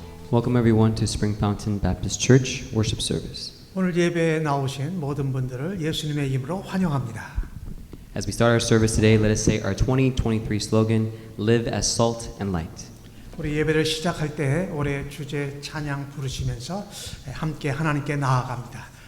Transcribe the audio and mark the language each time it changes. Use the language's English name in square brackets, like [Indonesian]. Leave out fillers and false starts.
[English] Welcome everyone to Spring Fountain Baptist Church worship service. [Korean] 오늘 예배에 나오신 모든 분들을 예수님의 이름으로 환영합니다. [English] As we start our service today, let us say our 2023 slogan, Live as Salt and Light. [Korean] 우리 예배를 시작할 때 올해 주제 찬양 부르시면서 함께 하나님께 나아갑니다.